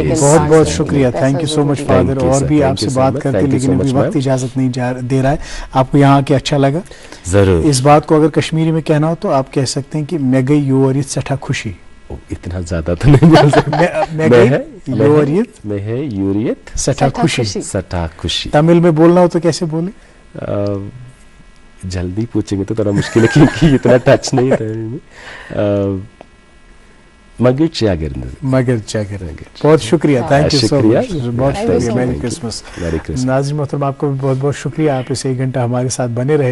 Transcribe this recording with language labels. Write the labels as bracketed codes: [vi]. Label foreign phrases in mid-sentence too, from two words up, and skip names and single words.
[ur] بہت بہت شکریہ, [en] thank you so much [ur] فادر۔ اور بھی آپ سے بات کرتے، لیکن ابھی وقت اجازت نہیں دے رہا ہے. آپ کو یہاں آ کے اچھا لگا? ضرور. اس بات کو اگر کشمیری میں کہنا ہو تو آپ کہہ سکتے ہیں کہ [ks] मैं गई योरियत सठा खुशी। [ur] اتنا زیادہ تو نہیں بول سکتے. [ks] मैं गई योरियत में है यूरियत सठा खुशी। सठा खुशी [ur] تمل میں بولنا ہو تو کیسے بولے? جلدی پوچھیں گے تو تھوڑا مشکل ہے کیونکہ اتنا ٹچ نہیں تھا. بہت شکریہ, [en] thank you so much, [ur] بہت شکریہ. [en] Merry Christmas. [ur] ناظرین محترم، آپ کو بھی بہت بہت شکریہ، آپ اس 1 گھنٹہ ہمارے ساتھ بنے رہے.